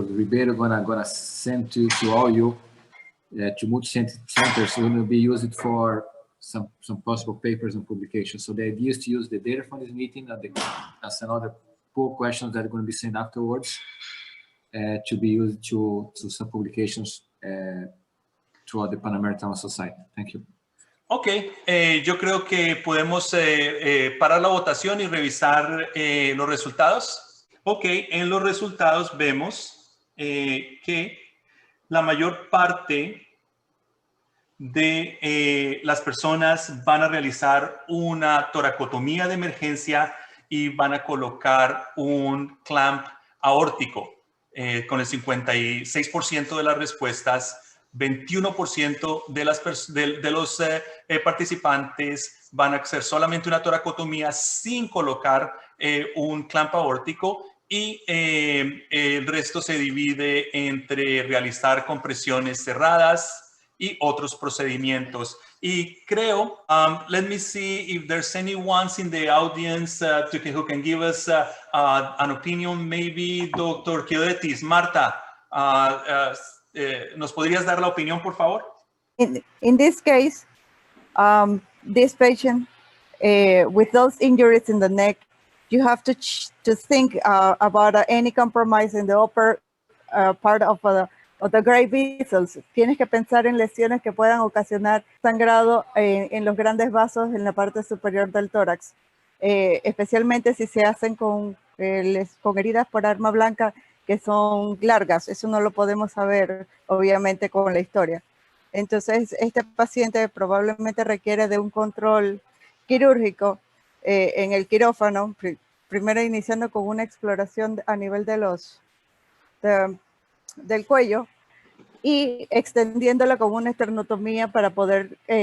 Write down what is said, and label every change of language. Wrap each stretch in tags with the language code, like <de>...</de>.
<en>Ribeiro gonna send to all you, to multi-centers, so will be used for some possible papers and publications. So the idea is to use the data from this meeting as another poll questions that are going to be sent afterwards, to be used to some publications throughout the Pan American Society. Thank you.</en> <es>Ok, yo creo que podemos parar la votación y revisar los resultados. Ok, en los resultados vemos que la mayor parte de las personas van a realizar una toracotomía de emergencia y van a colocar un clamp aórtico con el 56% de las respuestas. 21% de los participantes van a hacer solamente una toracotomía sin colocar un clamp aórtico y el resto se divide entre realizar compresiones cerradas y otros procedimientos. Y creo,</es> <en>let me see if there's anyone in the audience who can give us an opinion. Maybe Dr.</en> <es>Chiodetis, Marta, ¿nos podrías dar la opinión, por favor?</es> <en>In this case, this patient with those injuries in the neck, you have to think about any compromise in the upper part of the great vessels.</en> <es>Tienes que pensar en lesiones que puedan ocasionar sangrado en los grandes vasos en la parte superior del tórax, especialmente si se hacen con heridas por arma blanca que son largas. Eso no lo podemos saber, obviamente, con la historia. Entonces, este paciente probablemente requiere de un control quirúrgico en el quirófano, primero iniciando con una exploración a nivel del cuello y extendiéndola con una esternotomía para poder</es>